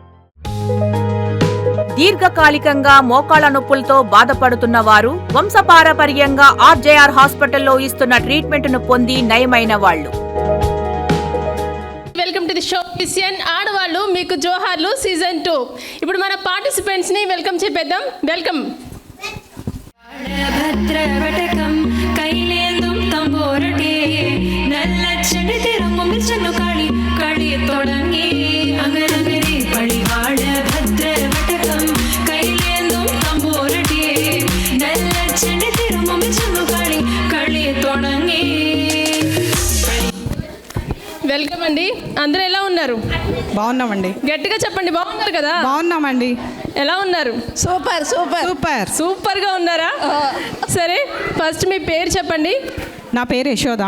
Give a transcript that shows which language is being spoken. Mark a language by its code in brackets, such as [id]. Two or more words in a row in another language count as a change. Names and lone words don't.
[te] దీర్ఘకాలికంగా మోకాళ్ల నొప్పులతో బాధపడుతున్న వారు వంశపారపర్యంగా ఆర్జేఆర్ హాస్పిటల్లో ఇస్తున్న ట్రీట్మెంట్ను పొంది నయమైన వాళ్ళు. [en] welcome to the show [te] క్రిస్టియన్ ఆడవాళ్ళు మీకు జోహార్లు సీజన్ 2. ఇప్పుడు మన పార్టిసిపెంట్స్ని వెల్కమ్ చెప్పేద్దాం. వెల్కమ్. [ml] ഭദ്രവടകം കൈലേന്തും തമ്പോരട്ടെ നല്ല ചെടി തിരുമുമ്പിൽ കളി കളി തുടങ്ങി അങ്ങനെ പളിവാഴ ഭദ്രവടകം കൈലേന്തും തമ്പോരട്ടെ നല്ല ചെടി തിരുമുമ്പിൽ കളി കളി തുടങ്ങി. [te] వెల్కమ్ అండి. అందరూ ఎలా ఉన్నారు? బాగున్నామండి. గట్టిగా చెప్పండి. బాగున్నారు కదా? బాగున్నామండి. ఎలా ఉన్నారు? [en] super super super [te] సూపర్గా ఉన్నారా? సరే, ఫస్ట్ మీ పేరు చెప్పండి. నా పేరు యశోద.